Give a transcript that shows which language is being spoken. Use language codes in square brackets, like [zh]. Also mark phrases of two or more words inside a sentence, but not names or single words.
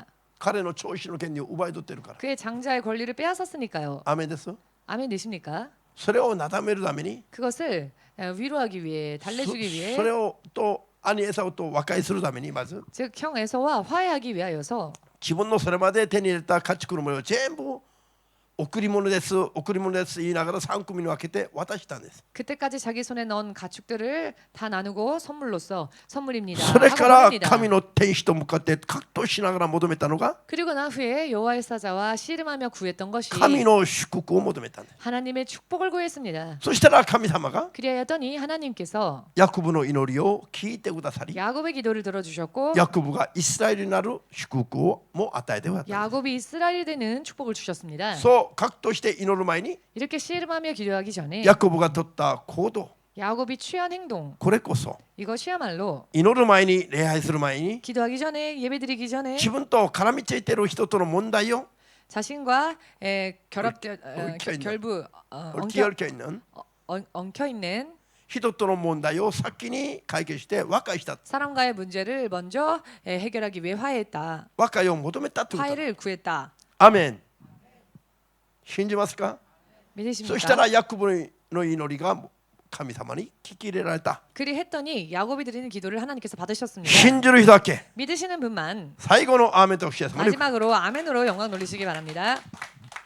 [ja] 彼の長子の権利を奪い取ってるから。 [ko] 그의 장자의 권리를 빼앗았으니까요. [ja] アメンです。 [ko] 아멘 되십니까? [ja] それをなだめるために [ko] 그것을 위로하기 위해 [ja] そ [ko] 달래주기 위해 [ja] それをと兄エサウと和解するためにまず [ko] 즉 형 에서와 화해하기 위하여서 [ja] 自分のそれまで手に入れた家畜のものを全部贈り物です贈り物です言いながら3組に分けて渡したんです。 [ko] 그때까지 자기 손에 넣은 가축들을 다 나누고 선물로서 선물입니다. [ja] それか [ko] 하고 [ja] ら [ko] 합니다. [ja] 神の天使と向かって格闘しながら求めたのが [ko] 그리고 난 후에 여호와의 사자와 씨름하며 구했던 것이 [ja] 神の祝福を求めたんです。 [ko] 하나님의 축복을 구했습니다. [ja] そしたら神様が [ko] 그리하였더니 하나님께서 [ja] ヤコブの祈りを聞いてくださり [ko] 야곱의 기도를 들어주셨고 [ja] ヤコブがイスラエルになる祝福をも与えてくださった。 [ko] 야곱이 이스라엘이 되는 축복을 주셨습니다. [ja] そう格闘して祈る前に [ko] 이렇게 씨름하며 기도하기 전에 [ja] ヤコブが取った行動 [ko] 야곱이 취한 행동 [ja] これこそ [ko] 이것이야말로 [ja] 祈る前に礼拝する前に [ko] 기도하기 전에 예배드리기 전에 [ja] 自分と絡みついている人との問題を [ko] 자신과 결부 얽혀 있는 엉켜 있는 [ja] 人との問題を先に解決して和解した [ko] 사람과의 문제를 먼저 해결하기 위해 화해했다. [ja] 和解を求めたということ。 [ko] 화해를 구했다. [ja] アメン。信じますか？ [ko] 믿으십니까? [ja] そしたらヤコブの祈りが神様に聞き入れられた。 [ko] 그리했더니 야곱이 드리는 기도를 하나님께서 받으셨습니다. [ja] 信じる人だけ [ko] 믿으시는 분만 [ja] 最後のアーメンとして [ko] 마지막으로 아멘으로 영광 돌리시기 바랍니다.